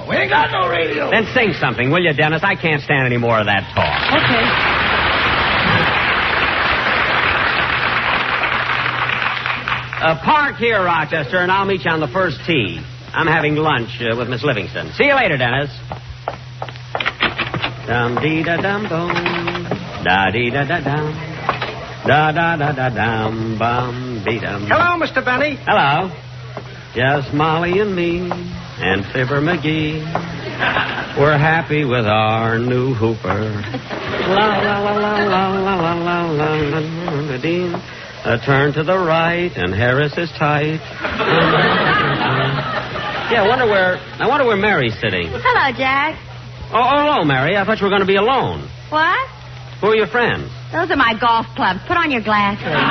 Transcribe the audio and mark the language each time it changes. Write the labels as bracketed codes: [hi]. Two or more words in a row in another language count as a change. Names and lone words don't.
[en] We ain't got no radio. Then sing something, will you, Dennis? I can't stand any more of that talk. Okay. Park here, Rochester, and I'll meet you on the first tee. I'm having lunch with Miss Livingston. See you later, Dennis. Dum-dee-da-dum-bum. Da-dee-da-da-dum. Da-da-da-da-dum-bum-dee-dum. Hello, Mr. Benny. Hello. Just Molly and me and Fibber McGee. We're happy with our new hooper. La-la-la-la-la-la-la-la-la-la-la-dee. Turn to the right, and Harris is tight. Yeah, I wonder where Mary's sitting. Hello, Jack. Oh, hello, Mary. I thought you were going to be alone. What? Who are your friends? Those are my golf clubs. Put on your glasses.